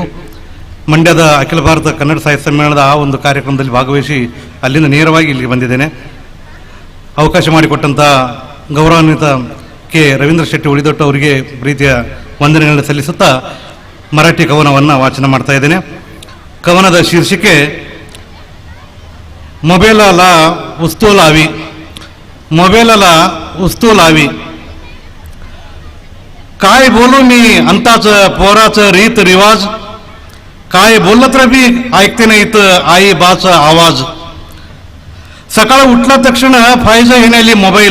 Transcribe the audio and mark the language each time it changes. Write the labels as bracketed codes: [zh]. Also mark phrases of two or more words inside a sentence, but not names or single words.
[kn] ಮಂಡ್ಯದ ಅಖಿಲ ಭಾರತ ಕನ್ನಡ ಸಾಹಿತ್ಯ ಸಮ್ಮೇಳನದ ಆ ಒಂದು ಕಾರ್ಯಕ್ರಮದಲ್ಲಿ ಭಾಗವಹಿಸಿ ಅಲ್ಲಿಂದ ನೇರವಾಗಿ ಇಲ್ಲಿಗೆ ಬಂದಿದ್ದೇನೆ. ಅವಕಾಶ ಮಾಡಿಕೊಟ್ಟಂಥ ಗೌರವಾನ್ವಿತ ಕೆ ರವೀಂದ್ರ ಶೆಟ್ಟಿ ಉಳಿದೊಟ್ಟು ಅವರಿಗೆ ಪ್ರೀತಿಯ ವಂದನೆಗಳನ್ನು ಸಲ್ಲಿಸುತ್ತಾ ಮರಾಠಿ ಕವನವನ್ನು ವಾಚನ ಮಾಡ್ತಾ ಇದ್ದೇನೆ. ಕವನದ ಶೀರ್ಷಿಕೆ ಮೊಬೈಲला वस्तू लावी. [mr] मोबाईलला वस्तू लावी. काय बोलू मी अंताचं पोराचं रीत रिवाज. काय बोललं तर बी ऐकते नाहीत आई बाचा आवाज. सकाळ उठला तक्षण फायजा येण्याली मोबाईल.